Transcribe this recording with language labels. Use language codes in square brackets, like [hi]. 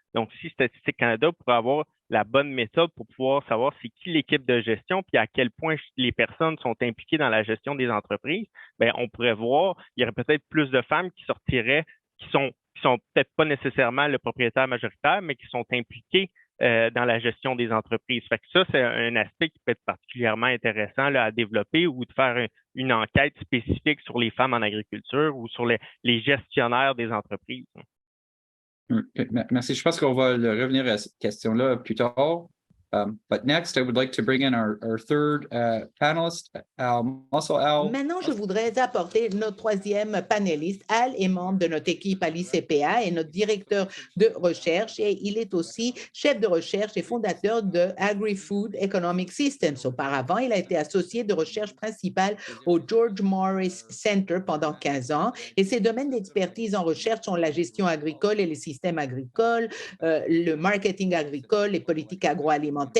[fr] Donc, si Statistique Canada pourrait avoir la bonne méthode pour pouvoir savoir c'est qui l'équipe de gestion, puis à quel point les personnes sont impliquées dans la gestion des entreprises, bien, on pourrait voir, il y aurait peut-être plus de femmes qui sortiraient, qui sont peut-être pas nécessairement le propriétaire majoritaire, mais qui sont impliquées dans la gestion des entreprises. Fait que ça, c'est un aspect qui peut être particulièrement intéressant là, à développer ou de faire une enquête spécifique sur les femmes en agriculture ou sur les gestionnaires des entreprises. Merci. Je pense qu'on va revenir à cette question-là plus tard. [en] But next, I would like to bring in our third panelist, Al Mussel. Al. [fr] Maintenant, je voudrais apporter notre troisième panéliste. Al est membre de notre équipe à l'ICPA et notre directeur de recherche et il est aussi chef de recherche et fondateur de Agri-Food Economic Systems. Auparavant, il a été associé de recherche principal au George Morris Center pendant 15 ans et ses domaines d'expertise en recherche sont la gestion agricole et les systèmes agricoles, le marketing agricole, les politiques agroalimentaires.